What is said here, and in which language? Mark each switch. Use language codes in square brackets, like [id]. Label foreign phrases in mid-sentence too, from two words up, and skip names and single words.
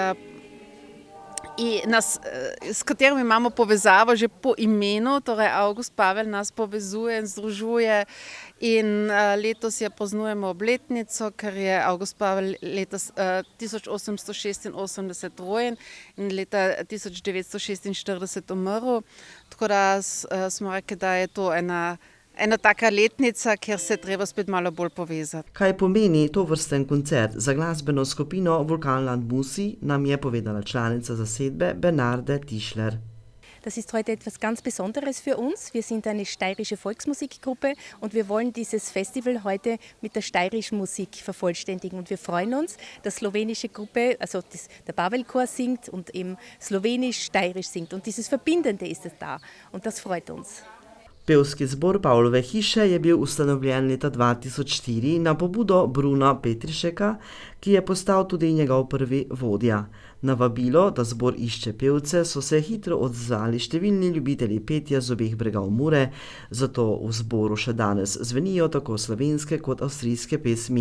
[sl] s katerim imamo povezavo že po imenu, torej August Pavel nas povezuje in združuje in letos je praznujemo obletnico, ker je August Pavel letos 1886 rojen in leta 1946 umrl, tako da smo rekli, da je to ena taka letnica, kjer se je treba spet malo bolj povezati. Kaj pomeni tovrsten koncert za glasbeno skupino Vulkanland Musi, nam je povedala članica zasedbe Bernarde Tischler. [de] Das ist heute etwas ganz Besonderes für uns. Wir sind eine steirische Volksmusikgruppe und wir wollen dieses Festival heute mit der steirischen Musik vervollständigen. Und wir freuen uns, dass slowenische Gruppe, also der Pavel-Chor singt und eben slowenisch-steirisch singt. Und dieses Verbindende ist es da und das freut uns. [sl] Pevski zbor Pavlove hiše je bil ustanovljen leta 2004 na pobudo Bruna Petrišeka, ki je postal tudi njegov prvi vodja. Na vabilo, da zbor išče pevce, so se hitro odzvali številni ljubitelji petja z obeh bregov Mure, zato v zboru še danes zvenijo tako slovenske kot avstrijske pesmi.